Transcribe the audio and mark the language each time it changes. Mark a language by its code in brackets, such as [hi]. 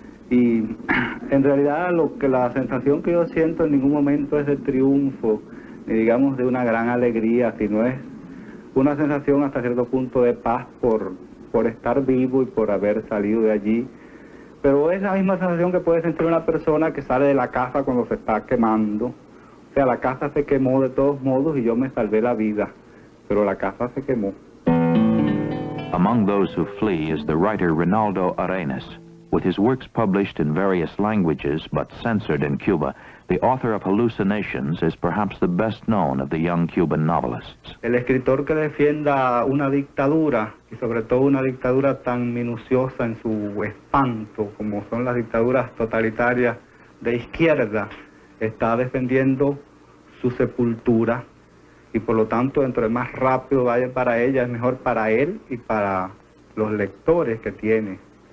[es] Y en realidad la sensación que yo siento en ningún momento es de triunfo, ni digamos de una gran alegría, sino es una sensación hasta cierto punto de paz por estar vivo y por haber salido de allí. Pero es la misma sensación que puede sentir una persona que sale de la casa cuando se está quemando. O sea, la casa se quemó de todos modos y yo me salvé la vida, pero la casa se quemó. [en] Among those who flee is the writer Reinaldo Arenas. With his works published in various languages but censored in Cuba, the author of Hallucinations is perhaps the best known of the young Cuban novelists. [es] El escritor que defienda una dictadura, y sobre todo una dictadura tan minuciosa en su espanto como son las dictaduras totalitarias de izquierda, está defendiendo su sepultura, y por lo tanto, dentro de más rápido vaya para ella, es mejor para él y para los lectores que tiene.